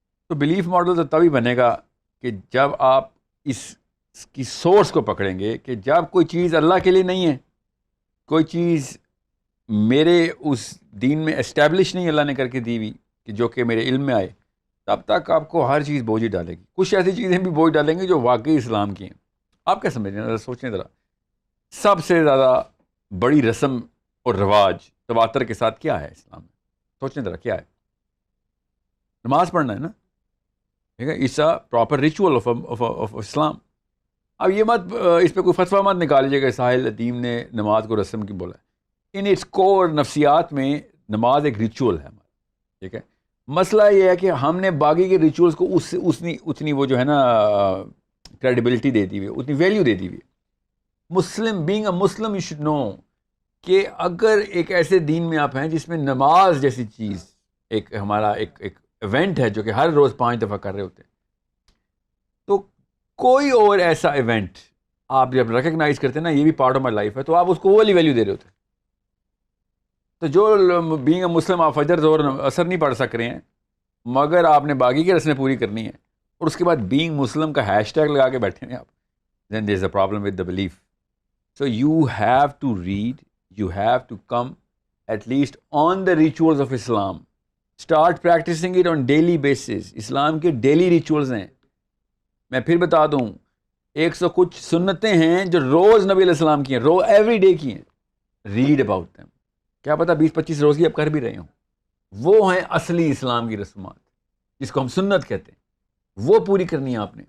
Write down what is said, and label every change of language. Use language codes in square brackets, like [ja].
[ur] تو belief model تو تبھی بنے گا کہ جب آپ اس کی سورس کو پکڑیں گے کہ جب کوئی چیز اللہ کے لیے نہیں ہے، کوئی چیز میرے اس دین میں اسٹیبلش نہیں اللہ نے کر کے دی ہوئی کہ جو کہ میرے علم میں آئے، تب تک آپ کو ہر چیز بوجھ ڈالے گی. کچھ ایسی چیزیں بھی بوجھ ڈالیں گے جو واقعی اسلام کی ہیں. آپ کیا سمجھ رہے ہیں؟ ذرا سوچیں ذرا. سب سے زیادہ بڑی رسم اور رواج تواتر کے ساتھ کیا ہے اسلام میں؟ سوچیں ذرا کیا ہے؟ نماز پڑھنا ہے نا، ٹھیک ہے. [en] It's a proper ritual of Islam. [ur] اب یہ مت اس پہ کوئی فتویٰ مت نکالیے کہ ساحل ادیم نے نماز کو رسم کی بولا ہے. ان اٹس کور نفسیات میں نماز ایک ریچول ہے ہمارا، ٹھیک ہے. مسئلہ یہ ہے کہ ہم نے باقی کے ریچولز کو اتنی وہ جو ہے نا کریڈیبلٹی دے دی ہوئی، اتنی ویلیو دے دی ہوئی. مسلم [en] being a Muslim you should know [ur] کہ اگر ایک ایسے دین میں آپ ہیں جس میں نماز جیسی چیز ایک ہمارا ایک ایونٹ ہے جو کہ ہر روز 5 دفعہ کر رہے ہوتے ہیں، تو کوئی اور ایسا ایونٹ آپ جب ریکگنائز کرتے ہیں نا یہ بھی پارٹ آف مائی لائف ہے، تو آپ اس کو وہ والی ویلیو دے رہے ہوتے ہیں. تو جو بینگ اے مسلم آپ فجر ظہر اثر نہیں پڑھ سک رہے ہیں مگر آپ نے باقی کی رسمیں پوری کرنی ہے، اور اس کے بعد بینگ مسلم کا ہیش ٹیگ لگا کے بیٹھے ہیں آپ، [en] then there is a problem with the belief. So you have to read, you have to come at least on the rituals of Islam. Start practicing it on daily basis. [ur] اسلام کے daily rituals ہیں. میں پھر بتا دوں 100 کچھ سنتیں ہیں جو روز نبی علیہ السلام کی ہیں، ایوری ڈے کی ہیں. [en] Read about them. [ur] کیا پتہ 20-25 روز کی آپ کر بھی رہے ہوں. وہ ہیں اصلی اسلام کی رسومات جس کو ہم سنت کہتے ہیں، وہ پوری کرنی ہے آپ نے.